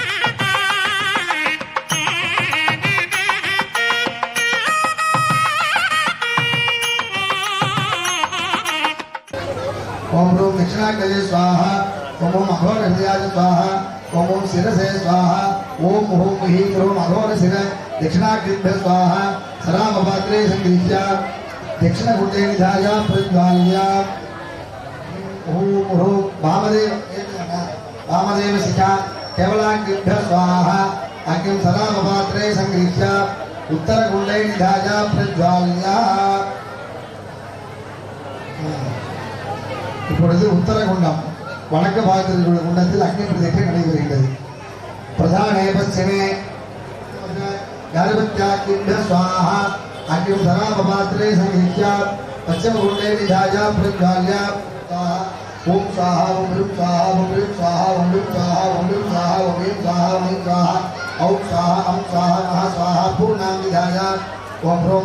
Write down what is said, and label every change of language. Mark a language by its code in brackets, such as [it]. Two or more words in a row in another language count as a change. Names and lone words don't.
[sa] ओम दक्षिणाग्नये स्वाहा ओम अघोरहृदयाय स्वाहा ओम शिरसे स्वाहा ओम ह्रीं ह्रूं अघोरशिर दक्षिणाग्निभ्यः स्वाहा सरामपात्रे संगृह्य दक्षिणकुण्डे निधाय प्रज्वाल्य ओम ह्रूं वामदेव शिखा केवलाग्निभ्यः स्वाहा अग्निं सरामपात्रे संगृह्य उत्तरकुण्डे निधाय प्रज्वाल्य [ta] இப்பொழுது உத்தரகுண்டம் வடக்கு பாகத்தில் உள்ள குண்டத்தில் அக்னி பிரதிஷ்டை நடைபெறுகிறது. [sa] प्रधाने पश्चिमे गर्भत्याग्निभ्यः स्वाहा अग्निं सरामपात्रे संगृह्य पश्चिमकुण्डे निधाय प्रज्वाल्य ओम स्वाहा ओम ह्रीं स्वाहा ओम ह्रीं स्वाहा ओम ह्रीं स्वाहा ओम ह्रीं स्वाहा ओम ह्रीं स्वाहा ओम ह्रीं स्वाहा औं स्वाहा अं स्वाहा नमः स्वाहा पूर्णां निधाय ओम ह्रूं